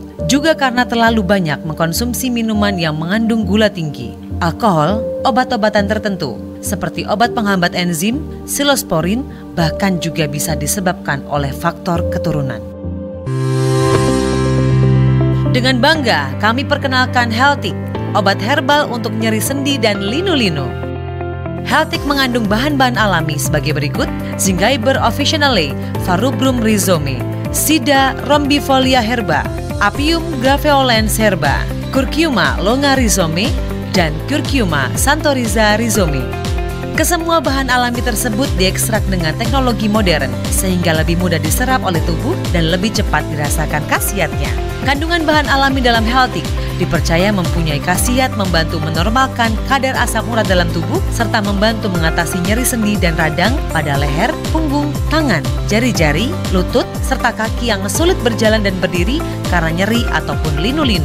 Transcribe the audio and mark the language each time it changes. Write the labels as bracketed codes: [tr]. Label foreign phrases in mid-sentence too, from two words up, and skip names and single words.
[id] Juga karena terlalu banyak mengkonsumsi minuman yang mengandung gula tinggi, alkohol, obat-obatan tertentu seperti obat penghambat enzim, silosporin, bahkan juga bisa disebabkan oleh faktor keturunan. Dengan bangga kami perkenalkan Heltik, obat herbal untuk nyeri sendi dan linu-linu. Heltik mengandung bahan-bahan alami sebagai berikut: Zingiber officinale, Farubrum rhizome, Sida rombifolia herba, Apium graveolens herba, Curcuma longa rhizome, dan Curcuma santoriza rhizome. Kesemua bahan alami tersebut diekstrak dengan teknologi modern sehingga lebih mudah diserap oleh tubuh dan lebih cepat dirasakan khasiatnya. Kandungan bahan alami dalam Heltik dipercaya mempunyai khasiat membantu menormalkan kadar asam urat dalam tubuh serta membantu mengatasi nyeri sendi dan radang pada leher, punggung, tangan, jari-jari, lutut, serta kaki yang sulit berjalan dan berdiri karena nyeri ataupun linu-linu.